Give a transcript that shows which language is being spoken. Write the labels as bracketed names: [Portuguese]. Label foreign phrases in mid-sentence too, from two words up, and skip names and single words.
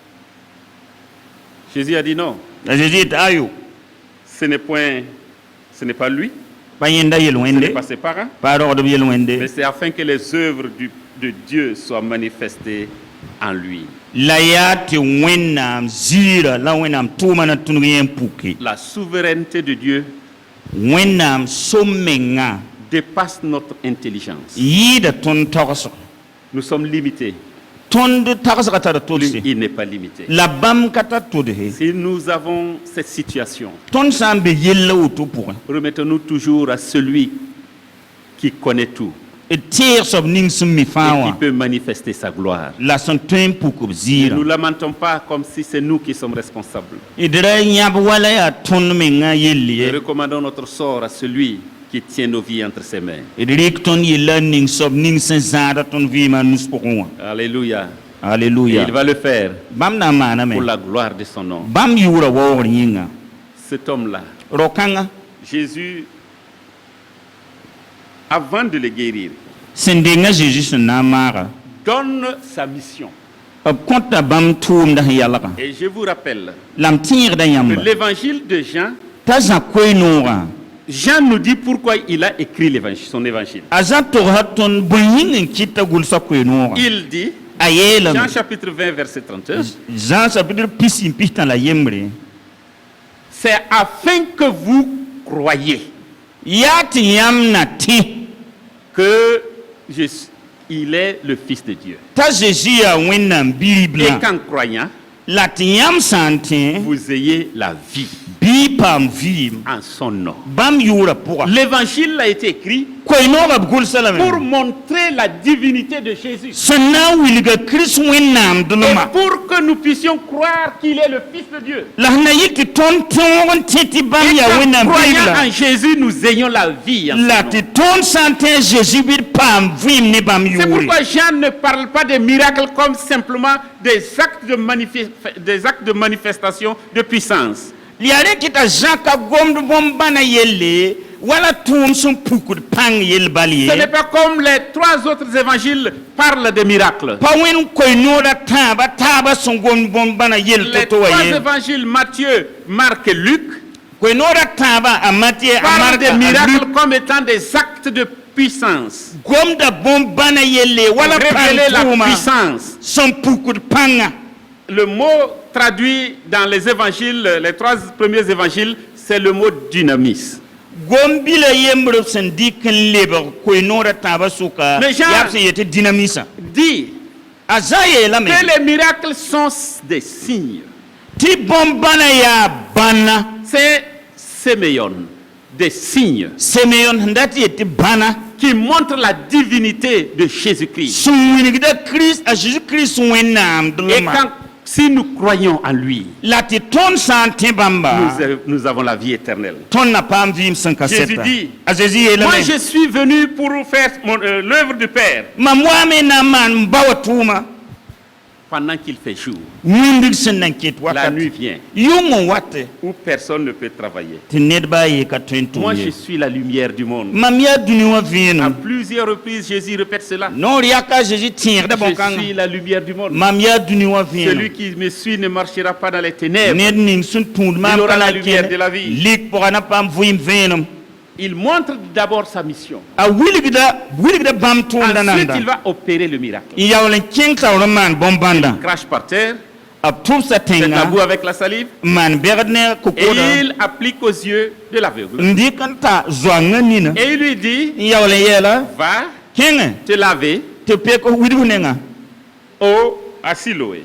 [French] Jésus a dit non, [Mossi] La Jésus yetɩ ayo [French] ce n'est pas lui, [Mossi] pa yẽnda yel [French] ce n'est [Mossi] wẽnde [French] pas ses parents, [Mossi] pa rogdb yel [French] mais [Mossi] wẽnde [French] c'est afin que les œuvres de Dieu soient manifestées en lui. [Mossi] la yaa tɩ wẽnnaam ziira la wẽnnaam tʋʋma na tõnug yẽ n puke. [French] La souveraineté de Dieu [Mossi] wẽnnaam som-menga [French] dépasse notre intelligence. [Mossi] yɩɩda tõnd tagsg. [French] Nous sommes limités. [Mossi] tõnd tagsga tara [French] Lui, [Mossi] tolse [French] il n'est pas limité. [Mossi] la bãmb ka tar todse. [French] Si nous avons cette situation, [Mossi] tõnd sã n be yella woto pʋgẽ [French] remettons-nous toujours à celui qui connaît tout [Mossi] d teeg soab ning sẽn mi [French] et [Mossi] fãa [French] qui [Mossi] wã [French] peut manifester sa gloire. [Mossi] la sẽn tõe n puk b [French] Ne [Mossi] ziirã. [French] nous lamentons pas comme si c'est nous qui sommes responsables. [Mossi] d ra yãb wala yaa tõnd menga yell [French] Et [Mossi] ye. [French] recommandons notre sort à celui qui tient nos vies entre ses mains. [Mossi] d rɩk tõnd yella n ning soab ning sẽn zãada tõnd vɩɩmã a nus pʋgẽ wã. [French] Alléluia. Et Alléluia. il va le faire [Mossi] bãmb na n maaname [French] pour la gloire de son nom. [Mossi] bãmb yʋʋra waoogr yĩnga. [French] Cet homme-là, [Mossi] ro-kãngã [French] Jésus, avant de le guérir, [Mossi] sẽn denga Zeezi sẽn na n maaga [French] donne sa mission. [Mossi] b kõta bãmb tʋʋmda sẽn yalga [French] Et je vous rappelle [Mossi] la m tẽegda [French] que [Mossi] yãmba [French] l'évangile de Jean, [Mossi] t'a zã koe-noogã [French] Jean nous dit pourquoi il a écrit son évangile. [Mossi] a zã togsa tõnd bõe yĩng n kɩta gʋlsa koe-noogã. [French] Il dit, [Mossi] a yeelame [French] Jean chapitre 20, verset 31, [Mossi] Jean chapitre pis n pis tã la yembre [French] c'est afin que vous croyiez [Mossi] yaa tɩ yãmb na tẽ [French] que il est le Fils de Dieu. [Mossi] t'a Zeezi yaa wẽnnaam [French] Et [Mossi] Bi-riblã [French] qu'en croyant, [Mossi] la tɩ yãmb sã n tẽ [French] vous ayez la vie [Mossi] bɩ paam vɩɩm [French] en son nom. [Mossi] bãmb yʋʋra pʋga. [French] L'évangile a été écrit [Mossi] koe-noogã b gʋlsa lame [French] pour montrer la divinité de Jésus. [Mossi] sẽn na n wilga Kirist wẽnnaam [French] Et [Mossi] dʋlma [French] pour que nous puissions croire qu'il est le Fils de Dieu. [Mossi] la sẽn na yɩ tɩ tõnd tõog n tẽ tɩ bãmb [French] Et [Mossi] yaa [French] qu'en [Mossi] wẽnnaam [French] croyant [Mossi] Bi-riblã [French] en Jésus, nous ayons la vie en son [Mossi] la [French] nom. [Mossi] tɩ tõnd sã n tẽ Zeezi bɩ d paam vɩɩm ne bãmb [French] C'est [Mossi] yʋʋre. [French] pourquoi Jean ne parle pas des miracles comme simplement des actes de manifestation de puissance. [Mossi] yaa rẽ tɩ t'a Zã ka gomd bõn-bãna yelle wala tʋʋm sẽn pukd pãng yell bal ye. [French] Ce n'est pas comme les trois autres évangiles parlent des miracles. [Mossi] pa wẽn koe-noodã tãabã taabã sẽn gomd bõn-bãna yell [French] Les [Mossi] to-to wã [French] trois [Mossi] ye. [French] évangiles, Matthieu, Marc et Luc, [Mossi] koe-noodã tãabã a Matɩ a [French] parlent [Mossi] Mark [French] des [Mossi] a Luk [French] miracles comme étant des actes de puissance. [Mossi] gomda bõn-bãna yelle wala pãng [French] Révéler la [Mossi] tʋʋma [French] puissance. [Mossi] sẽn pukd pãngã. [French] Le mot traduit dans les évangiles, les trois premiers évangiles, c'est le mot dynamis. [Mossi] gom-bila yembr b sẽn dɩk n lebg koe-noodã tãabã sʋka [French] Mais Jean- [Mossi] yaa b sẽn yetɩ dĩnamisã. [French] Dit [Mossi] a Zã yeelame [French] que les miracles sont des signes. [Mossi] tɩ bõn-bãna yaa bãna. [French] C'est séméon, des signes [Mossi] Simeon sẽn dat yetɩ bãna [French] qui montrent la divinité de Jésus-Christ. [Mossi] sẽn wilgda Kirist a Zeezi-Kirist wẽnnaam [French] Et [Mossi] dʋlma. [French] si nous croyons en lui, [Mossi] la tɩ tõnd sã n tẽ bãmba [French] nous avons la vie éternelle. [Mossi] tõnd na paam vɩɩm sẽn ka [French] Jésus [Mossi] sɛta. [French] dit, [Mossi] a Zeezi [French] Moi, [Mossi] yeelame [French] je suis venu pour faire l'œuvre du Père [Mossi] mam waame na n maan n ba wa tʋʋma [French] pendant qu'il fait jour. [Mossi] wĩndg sẽn na n ket [French] La [Mossi] wakat [French] nuit vient [Mossi] yʋng n wate [French] où personne ne peut travailler. [Mossi] tɩ ned baa ye ka tõe n [French] Moi, [Mossi] tʋʋm [French] je [Mossi] ye. [French] suis la lumière du monde. [Mossi] mam yaa dũni wã [French] À [Mossi] vẽenem [French] plusieurs reprises, Jésus répète cela. [Mossi] noor yaka a Zeezi tẽegda [French] Je suis [Mossi] bõn-kãngã [French] la lumière du monde. [Mossi] mam yaa dũni wã [French] Celui [Mossi] vẽenem [French] qui me suit ne marchera pas dans les ténèbres. [Mossi] ned ning sẽn tũud maam [French] aura [Mossi] ka [French] la [Mossi] na [French] lumière de la [Mossi] kẽne [French] vie. [Mossi] lik pʋga na paam vɩɩm vẽenem. [French] Il montre d'abord sa mission. [Mossi] a wilgda bãmb tʋʋmda [French] Ensuite, [Mossi] nanda [French] il va opérer le miracle. [Mossi] n yaool n kẽng taoor n maan bõn-bãnda [French] Crache par terre, [Mossi] b tʋbsa [French] fait [Mossi] tẽnga [French] tabou avec la salive, [Mossi] n maan bɛgd ne [French] et [Mossi] kokoda [French] il applique aux yeux de l'aveugle. [Mossi] n dɩk n ta zoangã nina [French] Et il lui dit, [Mossi] n yaool n yɛɛla [French] va [Mossi] kẽngẽ [French] te laver [Mossi] tɩ pek widg nenga [French] à Siloé.